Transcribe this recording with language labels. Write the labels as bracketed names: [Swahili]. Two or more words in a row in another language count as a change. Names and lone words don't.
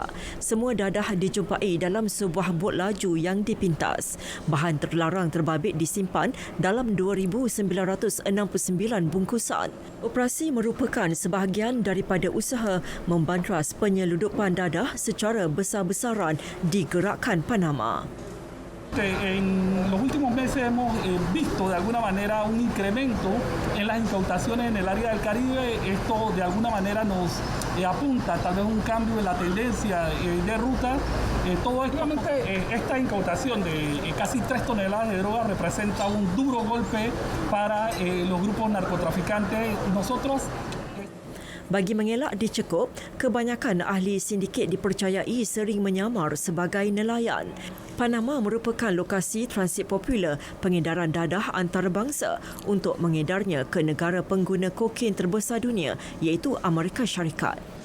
[Malay] Semua dadah dijumpai dalam sebuah bot laju yang dipintas. Bahan terlarang terbabit disimpan dalam 2,969 bungkusan. Operasi merupakan sebahagian daripada usaha membantras penyeludupan dadah secara besar-besaran di Gerakan Panama. [Spanish] En los últimos meses hemos visto de alguna manera un incremento en las incautaciones en el área del Caribe. Esto de alguna manera nos apunta tal vez un cambio en la tendencia de ruta. Todo esto, esta incautación de casi 3 toneladas de droga representa un duro golpe para los grupos narcotraficantes. Nosotros [Malay] Bagi mengelak dicekup, kebanyakan ahli sindiket dipercayai sering menyamar sebagai nelayan. Panama merupakan lokasi transit popular pengedaran dadah antarabangsa untuk mengedarnya ke negara pengguna kokain terbesar dunia iaitu Amerika Syarikat.